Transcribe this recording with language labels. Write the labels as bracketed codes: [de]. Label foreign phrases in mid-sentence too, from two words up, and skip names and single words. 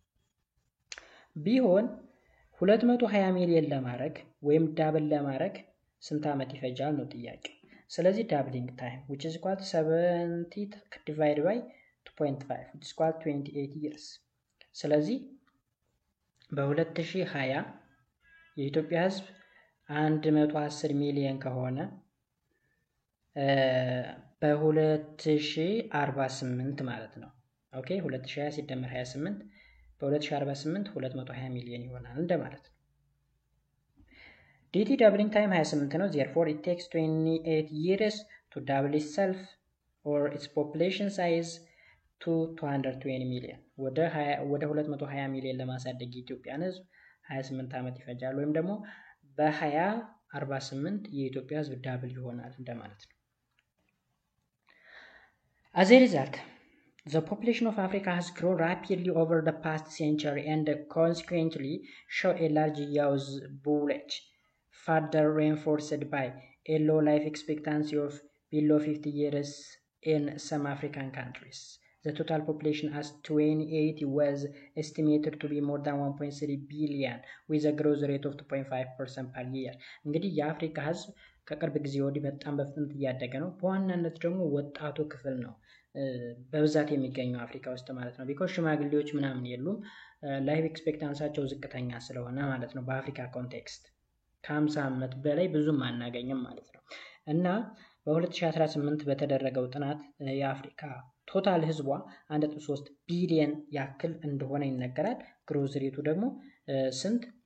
[am] ቢሆን 220 ሚሊዮን ለማድረግ ወይም ዳብል ለማድረግ ስንት አመት ይፈጃል ነው ጥያቄ [en] ስለዚህ doubling time which is equal to 70 divided by 2.5 which is equal to 28 years ስለዚህ [am] በ2020 የኢትዮጵያ ህዝብ 110 ሚሊዮን ከሆነ በ2048 ማለት ነው ኦኬ 2020 ሲደመር 28 በ2048 220 ሚሊዮን ይሆናል እንደማለት ነው [en] dt doubling time [am] 28 ነው [en] therefore it takes 28 years to double itself or its population size to 220 million [am] ወደ 220 ሚሊዮን ለማሳደግ የኢትዮጵያን ህዝብ 28 ዓመት ይፈጃል ወይም ደግሞ በ2048 የኢትዮጵያ ህዝብ ዳብል ይሆናል እንደማለት ነው። [en] As a result, the population of Africa has grown rapidly over the past century and consequently show a large youth bulge, further reinforced by a low life expectancy of below 50 years in some African countries. The total population as 2080 was estimated to be more than 1.3 billion with a growth rate of 2.5% per year. [am] እንግዲህ የአፍሪካ ህዝብ ከቅርብ ጊዜ ወዲህ በጣም በፍጥነት እያደገ ነው። በዋናነት ደግሞ ወጣቱ ክፍል ነው በብዛት የሚገኘው አፍሪካ ውስጥ ማለት ነው። ቢኮዝ ሽማግሌዎች ምናምን የሉም። [en] life expectancy [am] ዝቅተኛ ስለሆነ ማለት ነው። በአፍሪካ ኮንቴክስት ከ50 ዓመት በላይ ብዙም አናገኝም ማለት ነው። እና በ2018 በተደረገው ጥናት የአፍሪካ ቶታል ህዝቧ 1.3 ቢሊየን ያክል እንደሆነ ይነገራል። [en] growth rate [am] ደግሞ ስንት